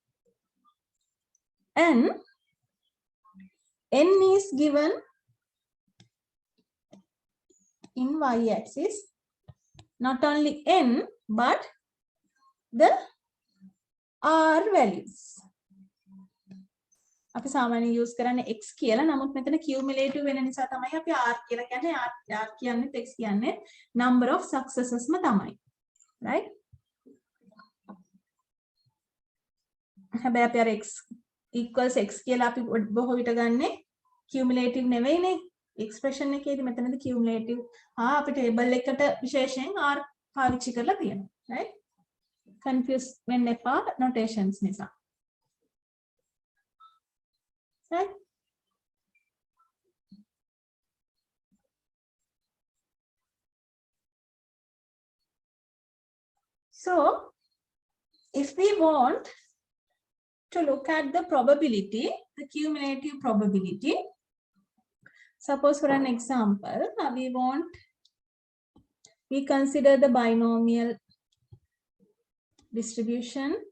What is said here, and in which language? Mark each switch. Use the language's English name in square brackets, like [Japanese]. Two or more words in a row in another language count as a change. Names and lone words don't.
[English] And n is given in y-axis. Not only n, but the r values. [Sinhala] අපි සාමාන්‍ය use කරන්නේ x කියලා. නමුත් මෙතන cumulative වෙන නිසා තමයි අපි r කියලා කියන්නේ. r කියන්නේ x කියන්නේ [English] number of successes [Sinhala] ම තමයි. Right? හැබැයි අපි අර [English] x equals x [Sinhala] කියලා අපි බොහෝ විට ගන්නෙ cumulative නෙවෙයිනේ. expression එකේදී මෙතනදී cumulative අපි table එකට විශේෂයෙන් r පාවිච්චි කරලා තියෙනවා. Right? Confuse වෙන්න එපා notations නිසා. Right? [English] So, if we want to look at the probability, the cumulative probability, suppose for an example, we consider the binomial distribution.